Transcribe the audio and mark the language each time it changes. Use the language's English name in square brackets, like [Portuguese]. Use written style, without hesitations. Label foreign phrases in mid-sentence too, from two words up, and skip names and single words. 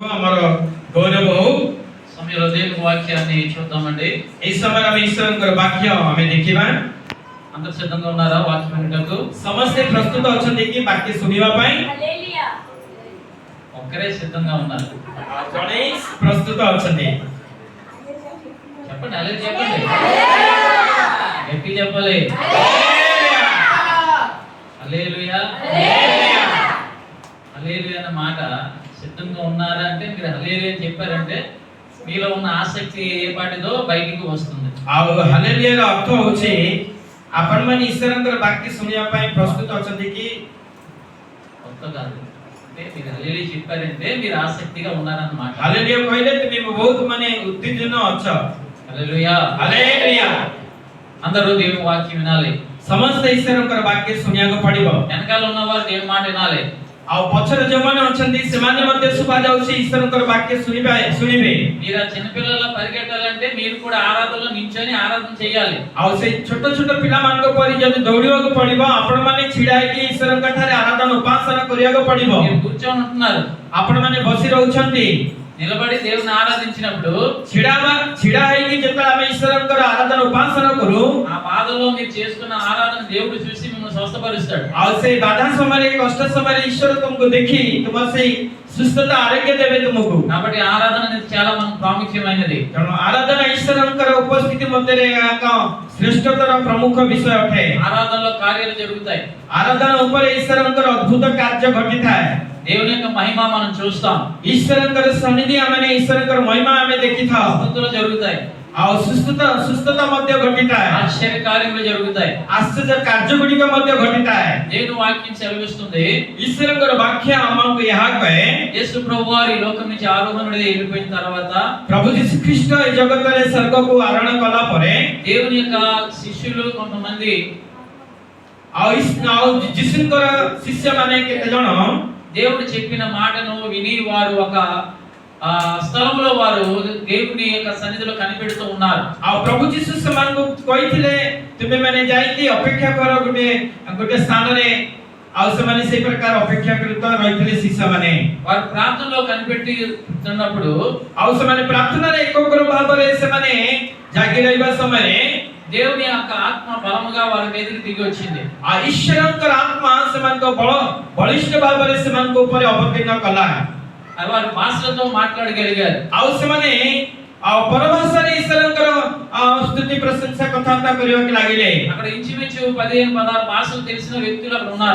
[Odia] ଆମର ଗୌରବ ହଉ। [Telugu] సమయంలో దేవుని వాక్యాన్ని చూద్దామండి. [Odia] ଏ ସମୟରେ ଆମେ ଈଶ୍ୱରଙ୍କର ବାକ୍ୟ ଆମେ ଦେଖିବା। [Telugu] అందరూ సిద్ధంగా ఉన్నారా వాక్యం వినటకు? [Odia] ସମସ୍ତେ ପ୍ରସ୍ତୁତ ଅଛନ୍ତି କି ବାକ୍ୟ ଶୁଣିବା ପାଇଁ? [Telugu] హల్లెలూయా. ఒక్కరే సిద్ధంగా ఉన్నారు. [Odia] ଜଣେ ପ୍ରସ୍ତୁତ ଅଛନ୍ତି। [Telugu] చెప్పండి, అలే చెప్పండి, గట్టి చెప్పాలి. హల్లెలూయా, హల్లెలూయా అన్న మాట సిద్ధంగా ఉన్నారా అంటే మీరు హల్లెలూయా అని చెప్పారంటే మీలో ఉన్న ఆసక్తి ఏ పాటిదో బయటికి వస్తుంది. [Odia] ଆଉ ହାଲେଲୁୟାର ଅର୍ଥ ହେଉଛି ଆପଣମାନେ ଈଶ୍ୱରଙ୍କର ବାକ୍ୟ ଶୁଣିବା ପାଇଁ ପ୍ରସ୍ତୁତ ଅଛନ୍ତି କି? [Telugu] కొత్త కాదు, అంటే మీరు హల్లెలూయా చెప్పారంటే మీరు ఆసక్తిగా ఉన్నారన్నమాట. [Odia] ହାଲେଲୁୟା କହିଲେ ତୁମେ ବହୁତ ମାନେ ଉତ୍ତେଜନ ଅଛ। [Telugu] హల్లెలూయా, [Odia] ହାଲେଲୁୟା। [Telugu] అందరూ దేవుని వాక్యం వినాలి. [Odia] ସମସ୍ତେ ଈଶ୍ୱରଙ୍କର ବାକ୍ୟ ଶୁଣିବାକୁ ପଡ଼ିବ। [Telugu] వెనకాల ఉన్నవారు దేవుని మాట వినాలి. [Odia] ଆଉ ପଛରେ ଯେଉଁମାନେ ଅଛନ୍ତି ସେମାନେ ମଧ୍ୟ ଶୁଭା ଯାଉଛି ଈଶ୍ୱରଙ୍କର ବାକ୍ୟ ଶୁଣିବେ। [Telugu] మీరు ఆ చిన్న పిల్లల పరిగెట్టాలంటే మీరు కూడా ఆరాధనలో నించొని ఆరాధన చేయాలి. [Odia] ଆଉ ସେଇ ଛୋଟ ଛୋଟ ପିଲାମାନଙ୍କ ପରି ଯଦି ଦୌଡ଼ିବାକୁ ପଡ଼ିବ ଆପଣମାନେ ଛିଡ଼ା ହେଇକି ଈଶ୍ୱରଙ୍କ ଠାରେ ଆରାଧନା ଉପାସନା କରିବାକୁ ପଡ଼ିବ। [Telugu] మీరు కూర్చొని ఉంటున్నారు, [Odia] ଆପଣମାନେ ବସି ରହୁଛନ୍ତି। [Telugu] నిలబడి దేవుని ఆరాధించినప్పుడు [Odia] ଛିଡ଼ା ହେଇକି ଯେତେବେଳେ ଆମେ ଈଶ୍ୱରଙ୍କର ଆରାଧନା ଉପାସନା କରୁ [Telugu] ఆ బాధలో మీరు చేసుకున్న ఆరాధన దేవుడు చూసి మిమ్మల్ని స్వస్థపరుస్తాడు. [Odia] ଆଉ ସେଇ ବାଧା ସମୟରେ କଷ୍ଟ ସମୟରେ ଈଶ୍ୱର ତୁମକୁ ଦେଖି ତୁମ ସେଇ ସୁସ୍ଥତା ଆରୋଗ୍ୟ ଦେବେ ତୁମକୁ। [Telugu] కాబట్టి ఆరాధన అనేది చాలా మనకు ప్రాముఖ్యమైనది. [Odia] ତେଣୁ ଆରାଧନା ଈଶ୍ୱରଙ୍କର ଉପସ୍ଥିତି ମଧ୍ୟରେ ଏକ ଶ୍ରେଷ୍ଠତର ପ୍ରମୁଖ ବିଷୟ ଅଟେ। [Telugu] ఆరాధనలో కార్యాలు జరుగుతాయి. [Odia] ଆରାଧନା ଉପରେ ଈଶ୍ୱରଙ୍କର ଅଦ୍ଭୁତ କାର୍ଯ୍ୟ ଘଟିଥାଏ। [Telugu] దేవుని యొక్క మహిమ మనం చూస్తాం. [Odia] ଈଶ୍ୱରଙ୍କର ସନ୍ନିଧି ଆମେ ଈଶ୍ୱରଙ୍କର ମହିମା ଆମେ ଦେଖିଥାଉ। [Telugu] స్వస్థతలు జరుగుతాయి, [Odia] ଆଉ ସୁସ୍ଥତା ମଧ୍ୟ ଘଟିଥାଏ। [Telugu] ఆశ్చర్య కార్యములు జరుగుతాయి. [Odia] ଆଶ୍ଚର୍ଯ୍ୟ କାର୍ଯ୍ୟ ଗୁଡ଼ିକ ମଧ୍ୟ ଘଟିଥାଏ। [Telugu] దేవుని వాక్యం సెలవిస్తుంది, [Odia] ଈଶ୍ୱରଙ୍କର ବାକ୍ୟ ଆମକୁ ଏହା କହେ, [Telugu] యేసు ప్రభువారు ఈ లోకం నుంచి ఆరోహణుడై వెళ్ళిపోయిన తర్వాత [Odia] ପ୍ରଭୁ ଯୀଶୁଖ୍ରୀଷ୍ଟ ଏ ଜଗତରେ ସ୍ୱର୍ଗକୁ ଆରୋହଣ କଲା ପରେ [Telugu] దేవుని యొక్క శిష్యులు కొంతమంది [Odia] ଆଉ ଯୀଶୁଙ୍କର ଶିଷ୍ୟମାନେ କେତେ ଜଣ [Telugu] దేవుడు చెప్పిన మాటను విని వారు ఒక స్థలంలో వారు దేవుని యొక్క సన్నిధిలో కనిపెడుతూ ఉన్నారు. [Odia] ଆଉ ପ୍ରଭୁ ଯୀଶୁ ସେମାନଙ୍କୁ କହିଥିଲେ ତୁମେମାନେ ଯାଇକି ଅପେକ୍ଷା କର ଗୋଟେ ସ୍ଥାନରେ। ଆଉ ସେମାନେ ସେଇ ପ୍ରକାର ଅପେକ୍ଷାକୃତ ରହିଥିଲେ ଶିଷ୍ୟମାନେ। [Telugu] వారు ప్రార్థనలో కనిపెట్టుతున్నప్పుడు [Odia] ଆଉ ସେମାନେ ପ୍ରାର୍ଥନାରେ ଏକଗ୍ର ଭାବରେ ସେମାନେ ଜାଗି ରହିବା ସମୟରେ [Telugu] దేవుని యొక్క ఆత్మ బలముగా వారి మీదకి దిగి వచ్చింది. [Odia] ଆ ଈଶ୍ୱରଙ୍କର ଆତ୍ମା ସେମାନଙ୍କ ବଳିଷ୍ଠ ଭାବରେ ସେମାନଙ୍କ ଉପରେ ଅବତୀର୍ଣ୍ଣ କଲା। [Telugu] వారు భాషలతో మాట్లాడగలిగారు. [Odia] ଆଉ ସେମାନେ ଆଉ ପରଭାଷାରେ ଈଶ୍ୱରଙ୍କର ସ୍ତୁତି ପ୍ରଶଂସା କଥାବାର୍ତ୍ତା କରିବାକୁ ଲାଗିଲେ। [Telugu] అక్కడ ఇంచుమించు 15-16 భాషలు తెలిసిన వ్యక్తులు అక్కడ ఉన్నారు.